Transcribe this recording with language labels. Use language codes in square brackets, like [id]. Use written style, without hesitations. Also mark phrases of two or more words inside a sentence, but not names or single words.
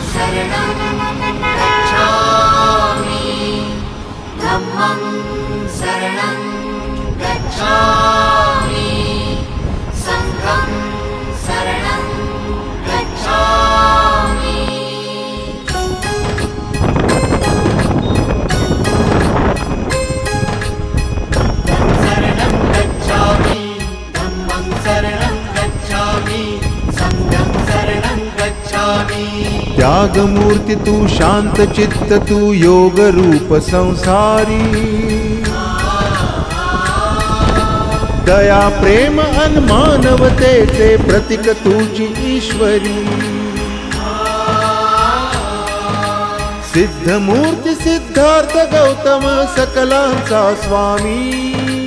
[pi] शरणं गच्छामि धम्मं शरणं गच्छामि संघं शरणं गच्छामि शरणं गच्छामि धम्मं शरणं गच्छामि संघं शरणं गच्छामि [mr] त्यागमूर्ती तू शांत चित्त तू योग रूप संसारी दया प्रेम अन मानवतेचे प्रतीक तुझी ईश्वरी सिद्धमूर्ती सिद्धार्थ गौतम सकलांचा स्वामी